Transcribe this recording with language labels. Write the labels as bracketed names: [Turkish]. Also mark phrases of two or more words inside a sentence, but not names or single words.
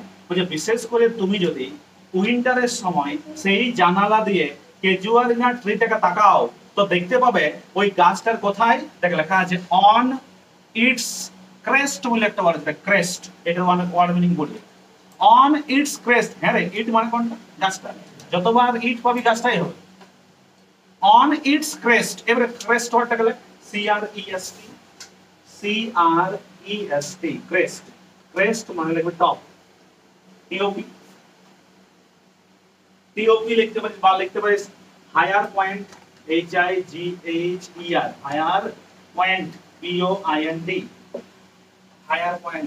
[Bangla] বুঝে বিশেষ করে তুমি যদি উইন্টারের সময় সেই জানালা দিয়ে কেজুয়ারিনা ট্রিটাকে তাকাও তো দেখতে পাবে ওই গাছটার কোথায়, দেখ লেখা আছে [English] on its crest [Bangla] বলে একটা ওয়ার্ড আছে, ক্রেস্ট, এটার মানে [English] word meaning [Bangla] বলি [English] on its crest. [Bangla] হ্যাঁ রে, ইট মানে কোনটা, গাছটা, যতবার ইট পাবি গাছটাই হবে। [English] on its crest, [Bangla] এবারে ক্রেস্ট ওয়ার্ডটাকে লেখ C-R-E-S-T, C-R-E-S-T, ক্রেস্ট, ক্রেস্ট মানে লিখবে টপ, টিওপি, টিওপি লিখতে পারিস বা লিখতে পারিস [English] higher point, [Bangla] H-I-G-H-E-R, [English] higher point, [Bangla] P-O-I-N-T, [English] higher point.